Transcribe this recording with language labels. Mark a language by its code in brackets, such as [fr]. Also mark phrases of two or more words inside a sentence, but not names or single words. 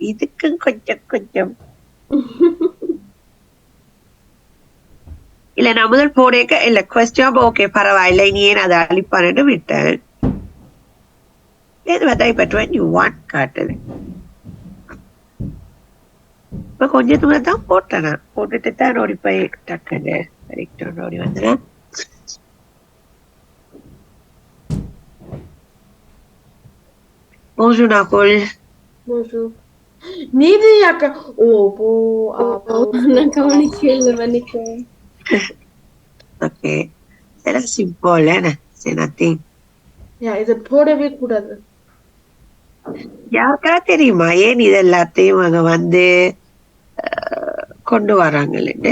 [ta] இதுக்கு கொஞ்சம் இல்ல நான் முதல் போடைக்க இல்ல [en] question okay [ta] பரவாயில்ல நீ ஏன் அதை அழிப்பான்னு விட்டேன். இப்ப 21 காட்டுது. இப்ப கொஞ்ச தூரம் தான் போட்டேன். போட்டுட்டு தான் ஓடி போய் டக்குன்னு ஓடி வந்துடுறேன். [fr] Bonjour Nicole. Bonjour. [ta] நீதி அக்கா. ஓகே இதெல்லாம் சிம்பிள் என்ன? சரி நத்திங். இத போடவே கூடாது. யாருக்கா தெரியுமா ஏன் இது எல்லாத்தையும் அங்க வந்து கொண்டு வராங்கன்னு?